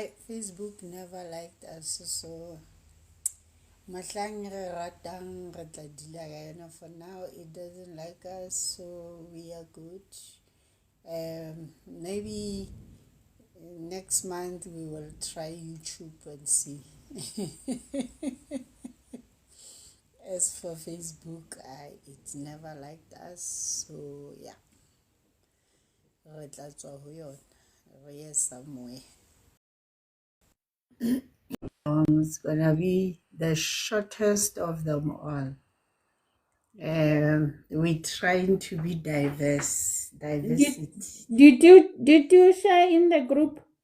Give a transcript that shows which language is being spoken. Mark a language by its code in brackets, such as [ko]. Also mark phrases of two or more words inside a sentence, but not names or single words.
[en] Facebook never liked us, so [st] mahlang re ratang re tla dila ka yona. [en] For now it doesn't like us, so we are good. Maybe next month we will try YouTube and see. As for Facebook, it never liked us, so yeah, [st] re tla tswa ho yona, re ye somewhere. [en] It's gonna be the shortest of them all. We're trying to be diversity. Did you share in the group?